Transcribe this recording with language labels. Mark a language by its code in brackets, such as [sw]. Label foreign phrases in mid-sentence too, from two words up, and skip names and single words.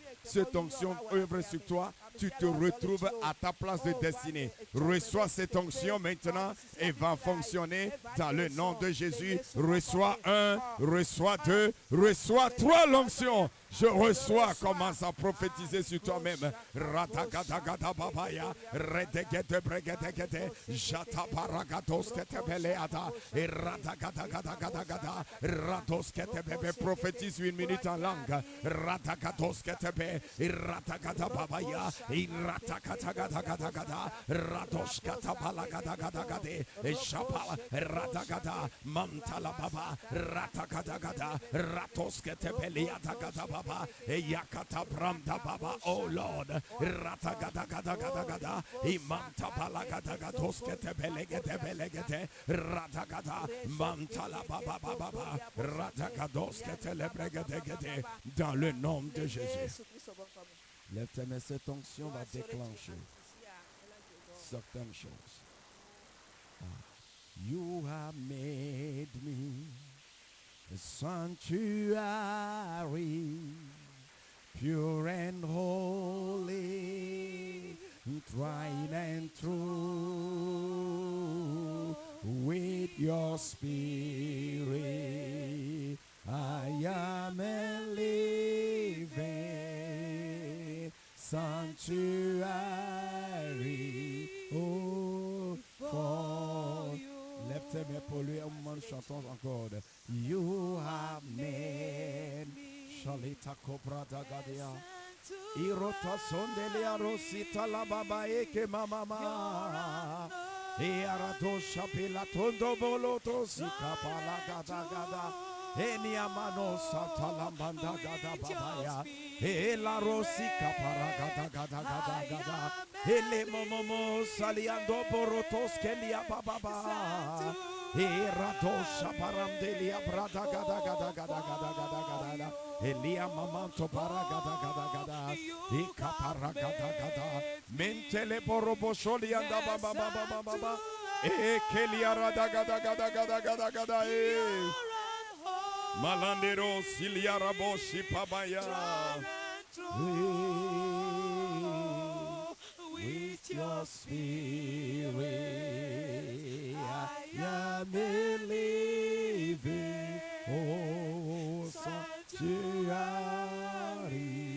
[fr] Cette onction œuvre sur toi. Tu te retrouves à ta place de destinée. Reçois cette onction maintenant et va fonctionner dans le nom de Jésus. Reçois 1, reçois 2, reçois 3 l'onction. Je reçois, commence à prophétiser sur toi-même. Radagada babaya, redegete bregete, jata paragatos kete beleada, et radagada, rados kete bebe, prophétise 1 minute en langue. Radagados kete be, et radagada babaya, et radagada, rados kata balagada, et chapala, radagada, mantala baba, radagada, ratos kete beleada gada. Et yakata branda baba, [en] oh Lord, ratagada gada gada gada, imanta balagada gados kete belegete, ratagada mantala baba baba, ratagados kete lebregete, [fr] dans le nom de Jésus. Lève tes mains, cette onction va déclencher certaines choses. [en] You have made me a sanctuary, pure and holy, tried and true. With your spirit, I am a living sanctuary. Oh, for you. [fr] Lève tes mains pour lui, un moment, chantons encore. [en] You have made Shalita Cobra Dagadia Irota Sondelia Rosita la Baba Eke Mama E Arato Shapila Tondo Boloto Sika Palagada Gada Eniamano Satalambanda Gada Babaya E la Rosika Paragada Gada Gada Gada Ele Momomo Saliando Borotos Kelia Baba Eradosha paramdelia brada gada gada gada gada gada gada Elia mamanto paragada gada gada Ika paragada gada Mentele borobosholi anda baba baba baba Kelia rada gada gada gada gada gada Malandero silia raboshi pabaya With your spirit I am living, oh sanctuary.